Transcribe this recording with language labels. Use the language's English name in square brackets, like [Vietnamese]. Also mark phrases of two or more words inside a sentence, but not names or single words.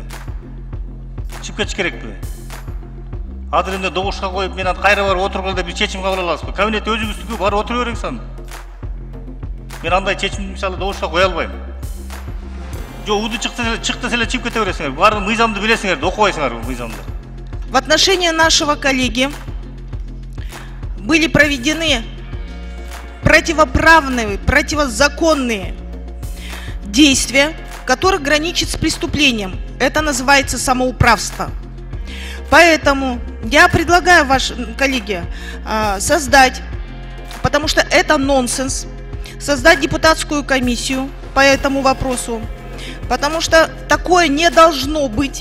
[Kyrgyz] Чип кетиш керекпи? Азыр эмне добушка коюп, мен кайра барып отургул деп бир чечим кабыл аласызбы? Кабинет өзүңүздүкү, барып отура бериңиз аны. Мен андай чечим мисалы добушка кое албайм. Жок, уду чыкты эле чип кете бересиңер. Баары мыйзамды билесиңер, окубайсыңарбы мыйзамды? [Russian] В отношении нашего коллеги были проведены противоправные, противозаконные действия, которые граничат с преступлением. Это называется самоуправство. Поэтому я предлагаю, ваши коллеги, создать, потому что это нонсенс, создать депутатскую комиссию по этому вопросу, потому что такое не должно быть.